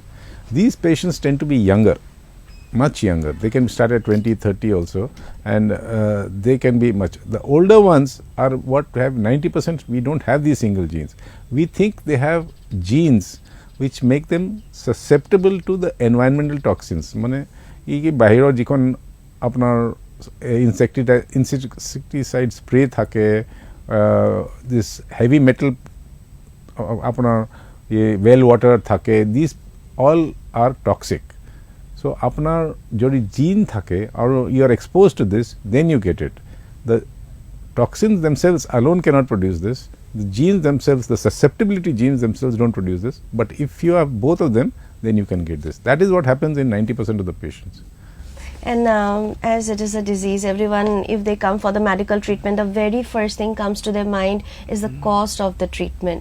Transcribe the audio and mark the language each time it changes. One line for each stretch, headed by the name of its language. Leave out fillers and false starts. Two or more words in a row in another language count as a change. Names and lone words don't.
English: These patients tend to be younger, much younger. They can start at 20, 30 also, and they can be much. The older ones are what have 90%, we don't have these single genes. We think they have genes which make them susceptible to the environmental toxins.
Assamese: Mane এই বাহিৰৰ যিখন আপোনাৰ
English: insecticide spray থাকে, this heavy metal আপনার well water থাকে, this all are toxic. সো
Assamese: আপনার যদি জিন থাকে আর
English: you are expose to this, then you get it. দ্য toxins themselves alone cannot produce this. The genes themselves, the susceptibility genes themselves don't produce this. But if you have both of them, then you can get this. That is what happens in 90% of the patients. And as it is a disease, everyone, if they come for the medical treatment, the very first thing comes to their mind is the cost of the treatment.